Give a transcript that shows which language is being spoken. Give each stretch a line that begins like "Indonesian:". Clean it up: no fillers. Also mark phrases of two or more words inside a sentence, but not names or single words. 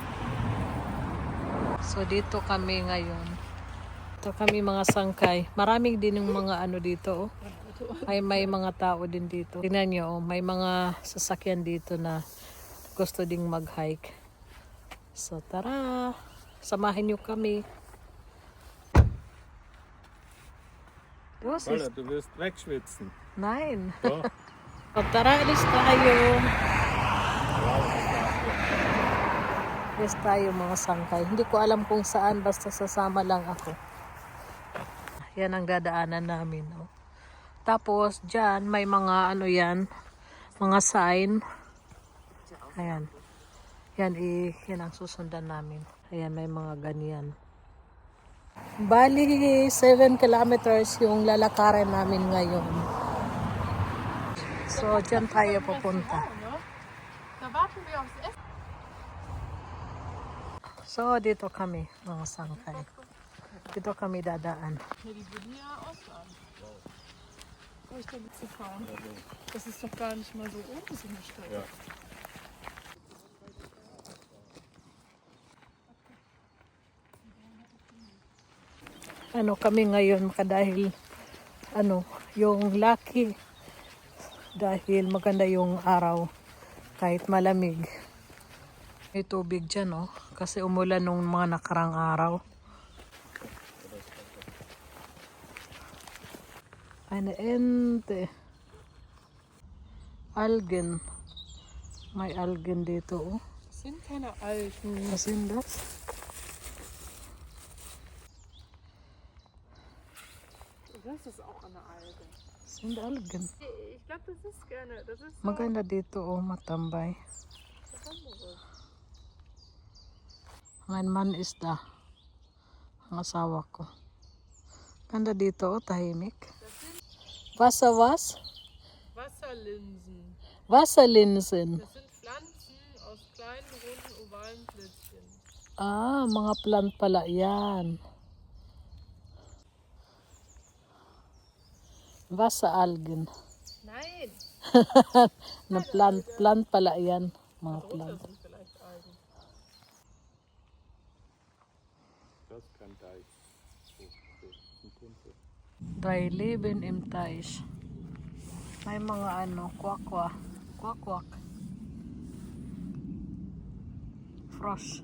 Filipino: So dito kami ngayon. Ito kami mga sangkay. Maraming din yung mga dito. May mga tao din dito. Tingnan nyo. May mga sasakyan dito na gusto ding mag-hike. So tara, samahin niyo kami.
German: Du wirst wegschwitzen. Nein. Doch.
Filipino: So tara, alis tayo. Alis tayo mga sangkay. Hindi ko alam kung saan, basta sasama lang ako. Yan ang dadaanan namin. Oh. Tapos dyan may mga mga sign. Ayan. Yan ang susundan namin. Ayan, may mga ganyan. Bali, 7 kilometers yung lalakarin namin ngayon. So, dyan tayo pupunta. So, dito kami, mga sangkay. Dito kami dadaan.
German: Das ist doch gar nicht mal so oben so eine Strecke. Ja.
Filipino: Kami ngayon dahil yung lucky dahil maganda yung araw kahit malamig. May tubig dyan kasi umulan nung mga nakarang araw.
German: Eine Ente.
Filipino: Algen. May algen dito.
German: Das sind keine Algen. Was sind das? Das ist auch eine Alge. Das sind Algen. Ich glaube, das ist gerne. Das ist so
Filipino: Maganda dito matambay.
German: was anderes. Mein Mann ist da.
Filipino: Ang asawa ko. Ganda dito tahimik.
German: Wasser was? Wasserlinsen. Wasserlinsen. Das sind Pflanzen aus kleinen, runden, ovalen Plätzchen.
Filipino: Mga plant pala yan. Wasseralgen.
German: Nein.
Filipino: Na plant pala yan. Mga plant.
German: Das sind vielleicht Algen. Das kann Deich. Drei Leben im Teich.
Filipino: May mga kwakwa. Kwakwak. Frosch.